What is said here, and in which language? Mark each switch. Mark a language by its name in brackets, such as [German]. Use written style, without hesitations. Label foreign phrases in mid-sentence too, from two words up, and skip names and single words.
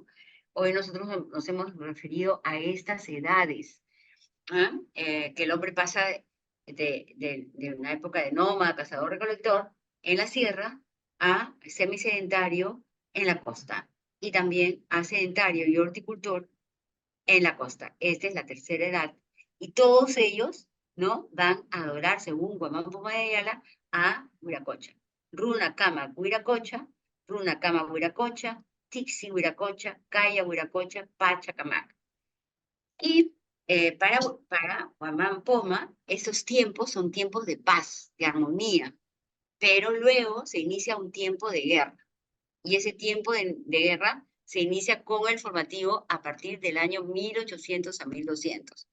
[Spanish] Hoy nosotros nos hemos referido a estas edades, que el hombre pasa de una época de nómada, cazador-recolector en la sierra, a semisedentario en la costa, y también a sedentario y horticultor en la costa. Esta es la tercera edad. Y todos ellos, ¿no?, van a adorar, según Guamán Poma de Ayala, a Huiracocha. Runa Kama Huiracocha, Runa Kama Huiracocha, Tixi Huiracocha, Kaya Huiracocha, Pachacamac. Y para Guamán Poma, esos tiempos son tiempos de paz, de armonía, pero luego se inicia un tiempo de guerra. Y ese tiempo de guerra se inicia con el formativo a partir del año 1800 a 1200.